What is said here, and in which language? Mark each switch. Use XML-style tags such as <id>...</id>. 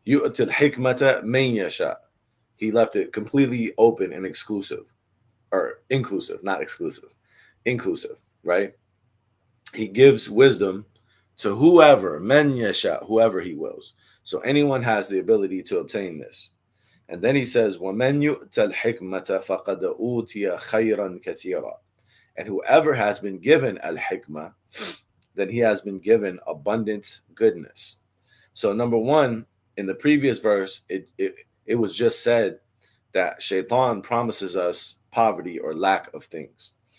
<ar>Yu'til hikmata man yasha.</ar> <en>He left it completely open and exclusive, or inclusive, not exclusive, inclusive, right? He gives wisdom to whoever, men yasha, whoever he wills. So anyone has the ability to obtain this.</en> <ar>And then he says, وَمَنْ يُؤْتَ الْحِكْمَةَ فَقَدْ أُوتِيَ خَيْرًا كَثِيرًا.</ar> <en>And whoever has been given al-hikmah, then he has been given abundant goodness. So number one, in the previous verse, it was just said that shaitan promises us poverty or lack of things.</en>